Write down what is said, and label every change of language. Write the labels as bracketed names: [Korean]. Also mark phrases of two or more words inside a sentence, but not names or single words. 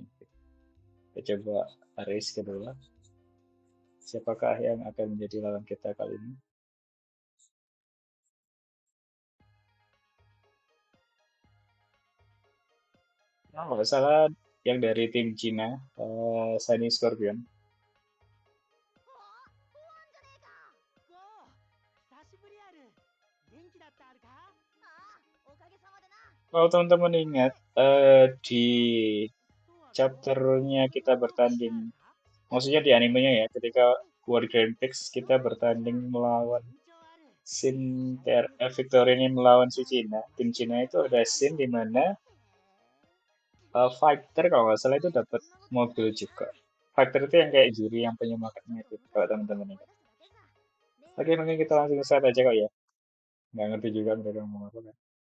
[Indonesian] Kita coba race kedua. Siapakah yang akan menjadi lawan kita kali ini? Nah, nggak salah yang dari tim Cina, Sunny Scorpion. [Japanese] ゴー久しぶりある元気だったあるかああおかげさまでな [Indonesian] Kalau teman-teman ingat, di chapternya kita bertanding, maksudnya di animenya ya, ketika World Grand Prix kita bertanding melawan [Japanese] 緊張ある [Indonesian] scene Victoria ini melawan si Cina. Tim Cina itu ada scene di mana fighter kalau nggak salah itu dapat mobil juga. Fighter itu yang kayak juri yang penyemangatnya gitu, kalau teman-teman ingat. Oke, mungkin kita langsung start aja kok ya. Nggak ngerti juga mereka ngomong apa kan.